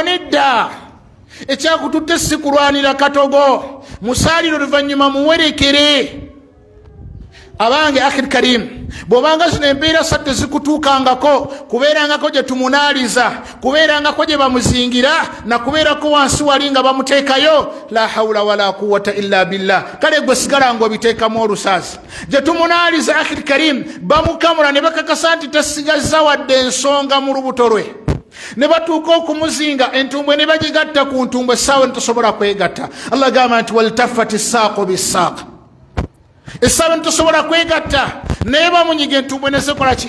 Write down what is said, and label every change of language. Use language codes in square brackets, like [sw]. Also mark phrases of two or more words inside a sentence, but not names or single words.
[lg] Nedda, ekyakututte si kulwanira katogo, musaalire oluvannyuma muwerekere. Abange [ar] أخي الكريم, [lg] bw'obanga zino embeera ssatu zikutuukangako, kubeerangako gye tumunaaliza, kubeerangako gye bamuzingira, na kubeerako wansi wali nga bamuteekayo, [ar] لا حول ولا قوة إلا بالله. [lg] Kale gwe sigala ng'obiteekamu olusaasi. Gye tumunaaliza [ar] أخي الكريم, [lg] bamukamula ne bakakasa nti tasigazza wadde ensonga mu lubuto lwe. Ne batuuka okumuzinga, entumbwe ne bagigatta ku ntumbwe, essaawa ne tosobola kwegatta. Allah gamba nti [ar] والتفت الساق بالساق, [lg] essaawa ne tosobola kwegatta, naye bamunyiga entumbwe ne zikola ki?